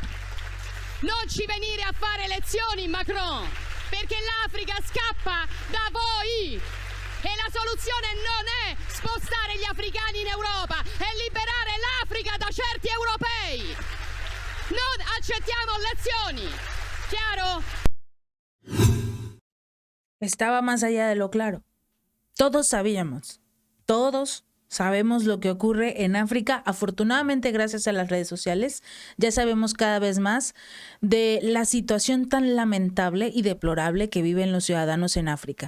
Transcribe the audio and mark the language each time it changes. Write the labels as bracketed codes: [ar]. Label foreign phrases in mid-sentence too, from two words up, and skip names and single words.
[it] Non ci venire a fare lezioni, Macron, perché l'Africa scappa da voi. E la soluzione non è spostare gli africani in Europa, è liberare l'Africa da certi europei. Non accettiamo lezioni. ¿Chiaro? [es] Estaba más allá de lo claro. Todos sabemos lo que ocurre en África. Afortunadamente, gracias a las redes sociales, ya sabemos cada vez más de la situación tan lamentable y deplorable que viven los ciudadanos en África.